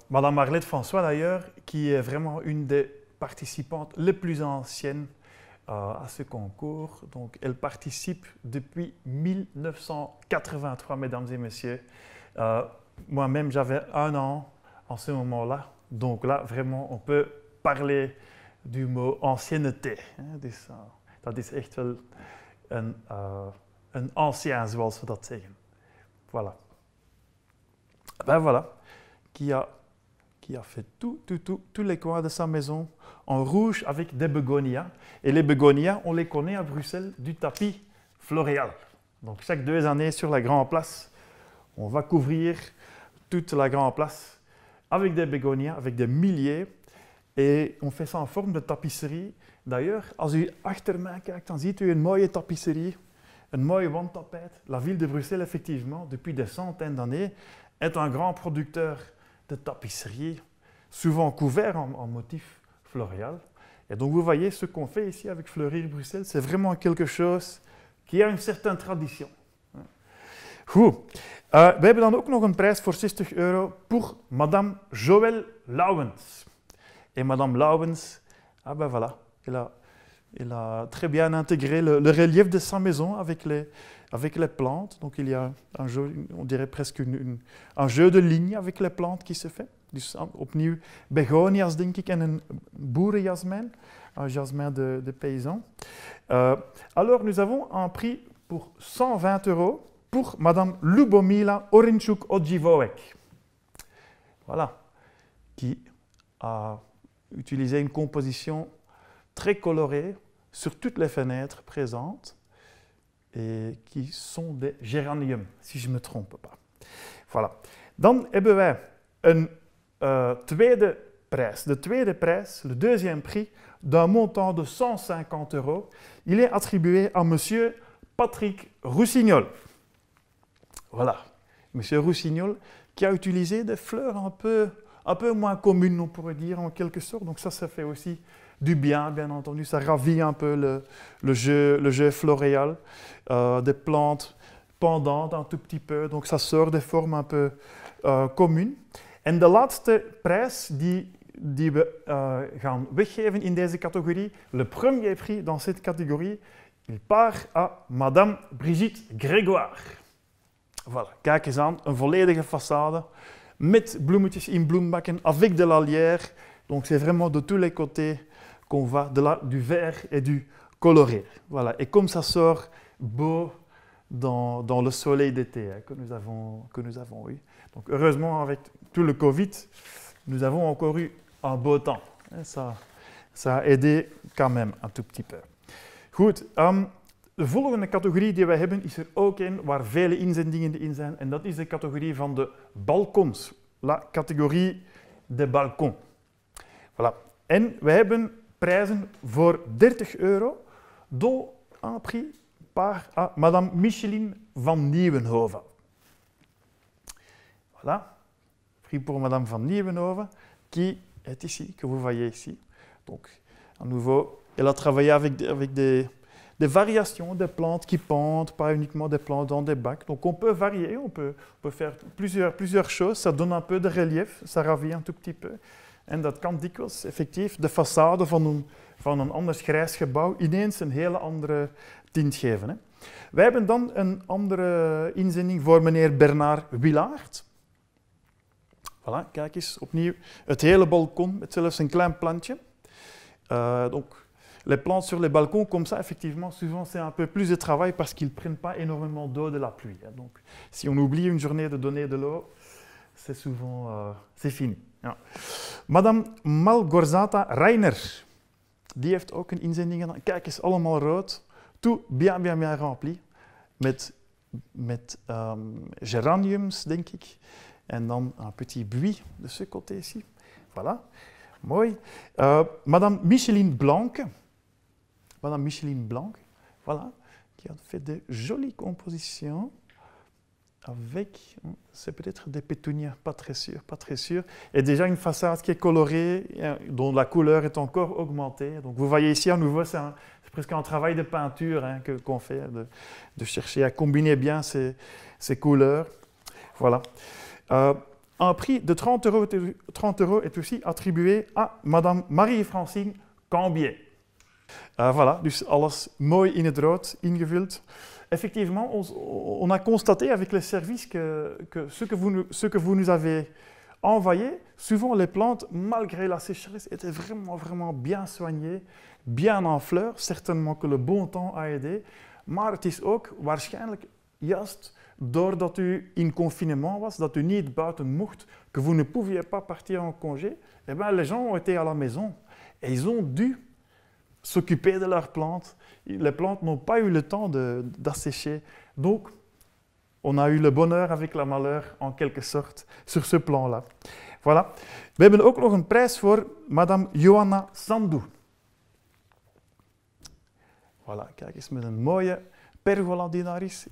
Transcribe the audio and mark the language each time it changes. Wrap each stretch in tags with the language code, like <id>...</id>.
<fr>Madame Arlette François, d'ailleurs, qui est vraiment une des participantes les plus anciennes à ce concours. Donc, elle participe depuis 1983, mesdames et messieurs. Moi-même, j'avais 1 an en ce moment-là. Donc là, vraiment, on peut parler du mot ancienneté.</fr> <nl>Dus, dat is echt wel een ancien, zoals we dat zeggen.</nl> <fr>Voilà. Ben voilà, qui a fait tous les coins de sa maison en rouge avec des begonias. Et les begonias, on les connaît à Bruxelles du tapis floréal. Donc chaque 2 années sur la Grande Place, on va couvrir toute la Grande Place avec des begonias, avec des milliers. Et on fait ça en forme de tapisserie.</fr> <nl>D'ailleurs, als u achter mij kijkt, dan ziet u een mooie tapisserie, een mooie wandtapijt.</nl> <fr>La ville de Bruxelles, effectivement, depuis des centaines d'années, est un grand producteur de tapisserie, souvent couvert en motif floréal. Et donc, vous voyez, ce qu'on fait ici avec Fleurir Bruxelles, c'est vraiment quelque chose qui a une certaine tradition.</fr> <nl>Goed. We hebben dan ook nog een prijs voor 60 €</nl> <fr>pour Madame Joëlle Lauwens. Et Madame Lauwens, ah ben voilà, elle a très bien intégré le relief de sa maison avec les plantes. Donc il y a un jeu, on dirait presque un jeu de lignes avec les plantes qui se fait.</fr> <nl>Dus opnieuw begonias, denk ik, en een boerenjasmijn,</nl> <fr>un jasmin de paysan. Alors nous avons un prix pour 120 € pour Madame Lubomila Orinchuk-Odjivoek. Voilà, qui a utilisé une composition très colorée sur toutes les fenêtres présentes et qui sont des géraniums, si je ne me trompe pas. Voilà.</fr> <nl>Dan hebben wij een tweede prijs. De tweede prijs,</nl> <fr>le deuxième prix, d'un montant de 150 €. Il est attribué à Monsieur Patrick Roussignol. Voilà. Monsieur Roussignol qui a utilisé des fleurs un peu moins communes, on pourrait dire, en quelque sorte. Donc ça fait aussi du bien entendu. Ça ravit un peu le jeu floréal, des plantes pendantes un tout petit peu. Donc ça sort des formes un peu communes.</fr> <nl>En de laatste prijs die we gaan weggeven in deze categorie,</nl> <fr>le premier prix dans cette catégorie, il part à Madame Brigitte Grégoire.</fr> <nl>Voilà, kijk eens aan, een volledige façade met bloemetjes in bloembakken,</nl> <fr>avec de la lierre. Donc c'est vraiment de tous les côtés qu'on va du vert et du coloré. Voilà, et comme ça sort beau dans le soleil d'été que nous avons eu. Donc heureusement, avec tout le Covid, nous avons encore eu un beau temps. Ça a aidé quand même un tout petit peu. Goed,</fr> <nl>De volgende categorie die wij hebben is er ook een waar vele inzendingen in zijn. En dat is de categorie van de balkons.</nl> <fr>La categorie de balcons. Voilà.</fr> <nl>En wij hebben prijzen voor €30,</nl> <fr>dont un prix par à Madame Micheline van Nieuwenhoven. Voilà. Prix pour Madame van Nieuwenhoven, qui est ici, que vous voyez ici. Donc, à nouveau, elle a travaillé avec des variations, des plantes qui pendent, pas uniquement des plantes dans des bacs. Donc on peut varier, on peut faire plusieurs choses. Ça donne un peu de relief, ça ravit un tout petit peu.</fr> <nl>En dat kan dikwijls effectief de façade van een anders grijs gebouw ineens een hele andere tint geven. Hè. Wij hebben dan een andere inzending voor meneer Bernard Willaert. Voilà, kijk eens, opnieuw het hele balkon met zelfs een klein plantje.</nl> <fr>Donc, les plantes sur les balcons, comme ça, effectivement, souvent c'est un peu plus de travail parce qu'ils ne prennent pas énormément d'eau de la pluie. Donc, si on oublie une journée de donner de l'eau, c'est souvent c'est fini.</fr> <nl>Ja. Madame Malgorzata Reiner, die heeft ook een inzending gedaan. Kijk eens, allemaal rood.</nl> <fr>Tout bien rempli.</fr> <nl>Met geraniums, denk ik. En dan</nl> <fr>un petit buis de ce côté ici. Voilà.</fr> <nl>Mooi.</nl> <fr>Madame Micheline Blanc. Madame Micheline Blanc, voilà, qui a fait de jolies compositions avec, c'est peut-être des pétunias, pas très sûr, et déjà une façade qui est colorée, dont la couleur est encore augmentée. Donc vous voyez ici à nouveau, c'est presque un travail de peinture hein, qu'on fait, de chercher à combiner bien ces couleurs. Voilà. Un prix de 30 € est aussi attribué à Madame Marie-Francine Cambier.</fr> <nl>Voilà, dus alles mooi in het rood ingevuld.</nl> <fr>Effectivement, on a constaté avec les services que ce que vous nous avez envoyé, souvent les plantes, malgré la sécheresse, étaient vraiment bien soignées, bien en fleurs. Certainement que le bon temps a aidé.</fr> <nl>Maar het is ook waarschijnlijk juist doordat u in confinement was, dat u niet buiten mocht,</nl> <fr>que vous ne pouviez pas partir en congé, eh bien, les gens ont été à la maison et ils ont dû s'occuper de leurs plantes. Les plantes n'ont pas eu le temps d'assécher. Donc, on a eu le bonheur avec le malheur, en quelque sorte, sur ce plan-là. Voilà.</fr> <nl>We hebben ook nog een prijs voor Madame Johanna Sandou. Voilà, kijk eens met een mooie pergola die daar is.</nl>